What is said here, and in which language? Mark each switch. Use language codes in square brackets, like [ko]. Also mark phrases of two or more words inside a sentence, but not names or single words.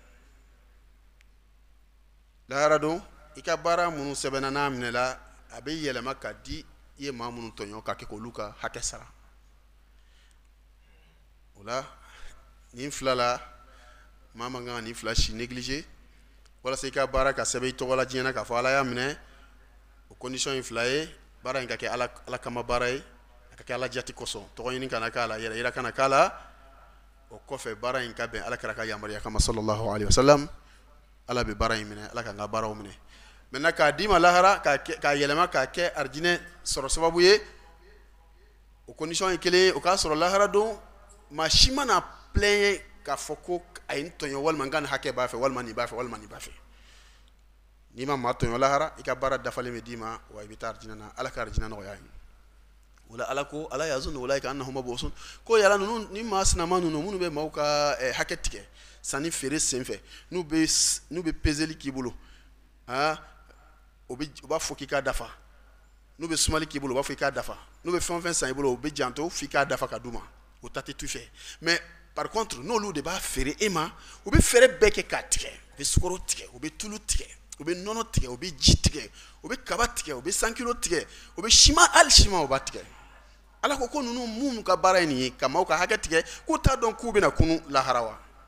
[bm] lahara don i ka baara minnu sɛbɛnna n'a minɛla a bɛ yɛlɛma ka di i ye maa minnu tɔɲɔ ka kɛ k'olu ka hakɛ sara o la nin fila la maa man kan ka nin fila si négligé walasa i ka baara ka sɛbɛn i tɔgɔ la diɲɛ na k'a fɔ ala y'a minɛ o condition ye fila ye baara in ka kɛ ala kama baara ye a ka kɛ ala jati kosɔn tɔgɔ ɲini kana k'a la yɛrɛ yira kana k'a la o kɔfɛ baara in ka bɛn ala kɛra ka yamaruya kama [ar] صلى الله عليه وسلم [bm] ala bɛ baara in minɛ ala k'an ka baaraw minɛ maintenant k'a d'i ma lahara k'a yɛlɛma k'a kɛ arijinɛ sɔrɔ sababu ye o condition ye kelen ye o k'a sɔrɔ lahara don maa si mana plaigner k'a fɔ ko a ye n tɔɲɔ walima n ka nin hakɛ b'a fɛ walima nin b'a fɛ walima nin b'a fɛ n'i ma maa tɔɲɔ lahara i ka baara dafalen bɛ d'i ma wa i bɛ taa arijinɛ na ala ka arijinɛ nɔgɔya ye o la ala ko [ar] ألا يظن أولئك أنهم مبعوثون [bm] ko yala ninnu ni maa sinama ninnu minnu bɛ maaw ka hakɛ tigɛ sanni feere senfɛ n'u bɛ peseli k'i bolo u b'a fɔ k'i k'a dafa n'u bɛ sumali k'i bolo u b'a fɔ i k'a dafa n'u bɛ fɛn o fɛn san i bolo u bɛ janto f'i k'a dafa ka d'u ma o ta tɛ tu fɛ [fr] mais par contre [bm] n'olu de b'a feere e ma u bɛ fɛɛrɛ bɛɛ kɛ k'a tigɛ u bɛ sukaro tigɛ u bɛ tulu tigɛ u bɛ nɔnɔ tigɛ u bɛ ji tigɛ u bɛ kaba tigɛ u bɛ sankilo tigɛ u bɛ siman hali siman u b'a tigɛ ala ko ko ninnu mun ka baara ye nin ye ka maaw ka hakɛ tigɛ k'u t'a dɔn k'u bɛna kunu lahara wa